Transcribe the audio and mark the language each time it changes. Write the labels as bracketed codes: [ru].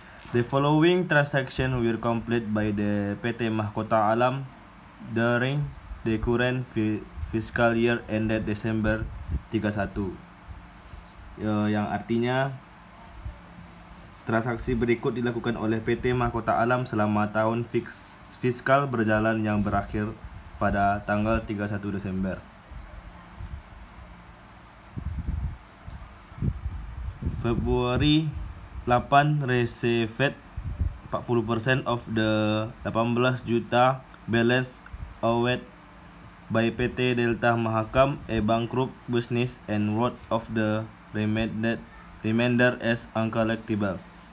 [en] The following transaction were complete by the PT Mahkota Alam during the current fiscal year ended Desember 31. [id] Yang artinya transaksi berikut dilakukan oleh PT Mahkota Alam selama tahun fiskal berjalan yang berakhir pada tanggal 31 Desember. [en] Februari 8 received 40% of the 18 juta balance owed by PT Delta Mahakam, a bankrupt business, and wrote off the remainder as uncollectible.